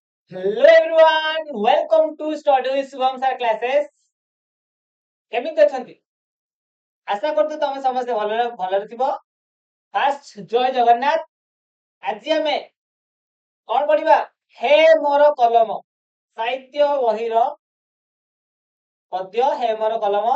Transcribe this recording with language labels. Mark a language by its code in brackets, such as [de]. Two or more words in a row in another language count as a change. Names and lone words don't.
[en] Hello everyone, welcome to Study Shubham sir classes. [or] କେମିତି ଅଛନ୍ତି? ଆଶା କରୁଛୁ ତମେ ସମସ୍ତେ ଭଲରେ ଥିବ। ଫାର୍ଷ୍ଟ ଜୟ ଜଗନ୍ନାଥ। ଆଜି ଆମେ କଣ ପଢିବା? ହେ ମୋର କଲମ ସାହିତ୍ୟ ବହିର ପଦ୍ୟ ହେ ମୋର କଲମ।